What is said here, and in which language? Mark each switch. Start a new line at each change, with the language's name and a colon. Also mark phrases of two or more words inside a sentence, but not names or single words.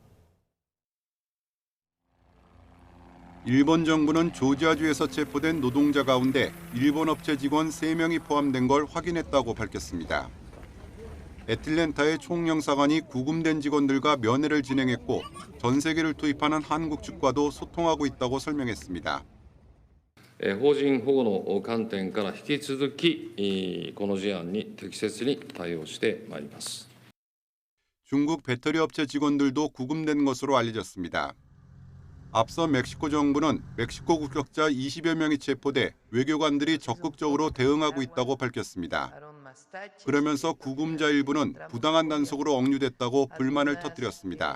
Korean: 일본 정부는 조지아주에서 체포된 노동자 가운데 일본 업체 직원 3명이 포함된 걸 확인했다고 밝혔습니다. 애틀랜타의 총영사관이 구금된 직원들과 면회를 진행했고 전세기를 투입하는 한국 측과도 소통하고 있다고 설명했습니다.
Japanese: 邦人保護の観点から引き続きこの事案に適切に対応してまいります。
Korean: 중국 배터리 업체 직원들도 구금된 것으로 알려졌습니다. 앞서 멕시코 정부는 멕시코 국적자 20여 명이 체포돼 외교관들이 적극적으로 대응하고 있다고 밝혔습니다. 그러면서 구금자 일부는 부당한 단속으로 억류됐다고 불만을 터뜨렸습니다.